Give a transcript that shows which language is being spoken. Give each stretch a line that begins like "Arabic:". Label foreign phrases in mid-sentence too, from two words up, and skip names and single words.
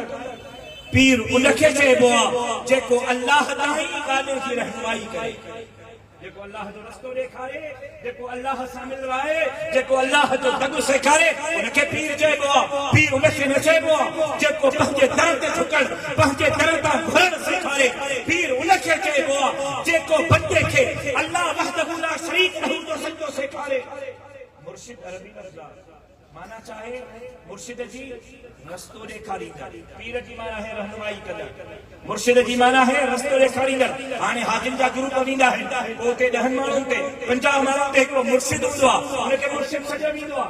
Sindhi: पीर उनखे चइबो आहे जेको अल्लाह ताईं ॻाल्हि जी रहनुमाई करे, जेको अल्लाह जो रस्तो ॾेखारे, जेको अल्लाह सां मिलवाए, जेको अल्लाह जो दॻु सेखारे, उनखे पीर चइबो आहे। पीर उनखे न चइबो आहे जेको पंहिंजे दर ते झुकण, पंहिंजे दर तां घुरण सेखारे। पीर उनखे चइबो आहे जेको बंदे खे
Arabic: الله وحده لا شريك له
Sindhi: जो सजदो सेखारे। मुर्शिद अरबी लफ़्ज़ माना चाहे मुर्शिद जी रस्तो ॾेखारींदड़। पीर जी माना है रहनुमाई कंदड़, मुर्शिद जी माना है रस्तो ॾेखारींदड़। हाणे हाजिन जा ग्रुप वेंदा आहिनि, उते 10 माण्हुनि ते 50 माण्हुनि ते हिकिड़ो मुर्शिद हूंदो आहे, उनखे मुर्शिद सॾियो वेंदो आहे।